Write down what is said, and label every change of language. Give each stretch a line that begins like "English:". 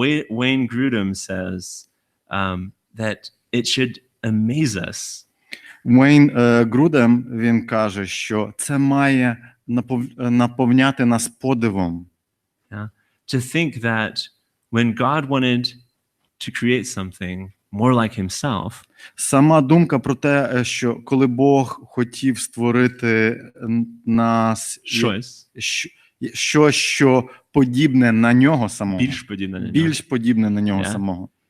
English: Wayne Grudem says that it should amaze us.
Ukrainian: Вейн Грудем, він каже, що це має наповняти нас подивом.
English: Yeah. To think that when God wanted to create something more like himself,
Ukrainian: сама думка про те, що коли Бог хотів створити нас щось, що подібне на нього самого. Більш подібне на нього самого.